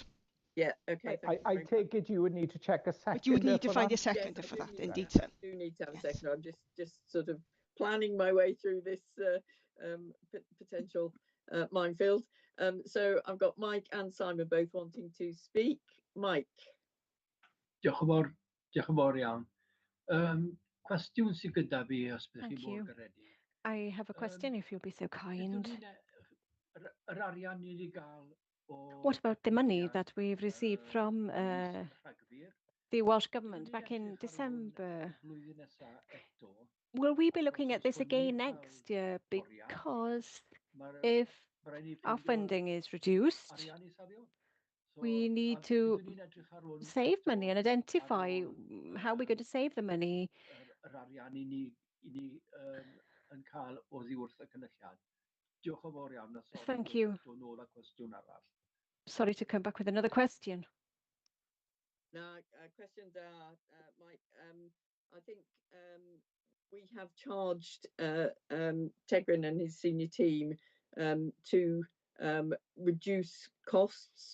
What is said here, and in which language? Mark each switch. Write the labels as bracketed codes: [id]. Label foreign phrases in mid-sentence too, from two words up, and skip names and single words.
[en] Yeah, okay. I take it you would need to check a seconder. But you would need to find that? a seconder for that, indeed, sir. sir. I do need to have a seconder. I'm just sort of planning my way through this potential minefield. So I've got Mike and Simon both wanting to speak. Mike. [cy] Diolch yn fawr iawn. Cwestiwn sydd gyda fi os byddwch chi bod garedi. [en] I have a question, if you'll be so kind. [cy] Yr arian ni wedi gael [en] What about the money that we've received from the Welsh Government back in December? Will we be looking at this again next year? Because if our funding is reduced, we need to save money and identify how we're going to save the money. [cy] Yr arian i ni yn cael oddi wrth y cynulliad. Diolch yn fawr iawn. [en] Thank you. [cy] Nôl â cwestiwn arall. [en] Sorry to come back with another question. No, questions are, Mike. I think we have charged Tegrin and his senior team to reduce costs.